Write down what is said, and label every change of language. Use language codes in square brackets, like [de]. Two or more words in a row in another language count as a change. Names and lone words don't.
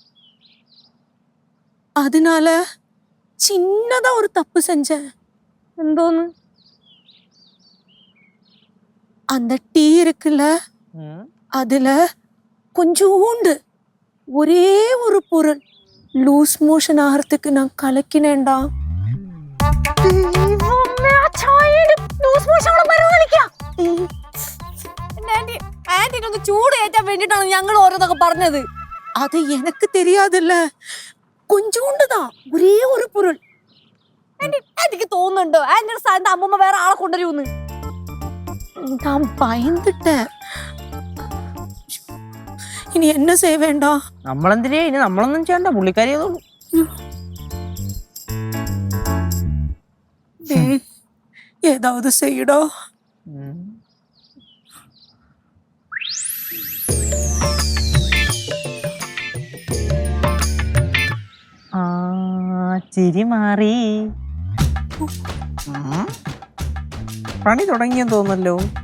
[ta] அதனால சின்னதா ஒரு தப்பு செஞ்சேன். [ml] എന്തോന്ന്? [ta] அந்த டீ இருக்குல்ல, அதுல கொஞ்சோண்டு ஒரே ஒரு பொருள் [en] loose motion [ta] ஆகிறதுக்கு நான் கலக்கினேன்டா. [ml] ആന്റിനൊന്ന് ചൂട് കയറ്റാൻ വേണ്ടിട്ടാണ് ഞങ്ങൾ ഓരോന്നൊക്കെ പറഞ്ഞത്. [ta] அது எனக்கு தெரியாதுல்ல, கொஞ்சோண்டுதான், ஒரே ஒரு பொருள். [ml] ആന്റിക്ക് തോന്നുന്നുണ്ടോ ആന്റിയുടെ സ്ഥാനത്ത് അമ്മൂമ്മ വേറെ ആളെ കൊണ്ടുവരുമെന്ന്? [ta] நான் பயந்துட்டேன். [ml] ഇനി എന്നെ ചെയ്യണ്ട. നമ്മളെന്തിനാ ഇനി? നമ്മളൊന്നും ചെയ്യണ്ട, പുള്ളിക്കാരി ചെയ്തോളൂ. [ta] ஏதாவது செய்யடா. [ml] ചിരി മാറി. പണി തുടങ്ങിയെന്ന് തോന്നല്ലോ.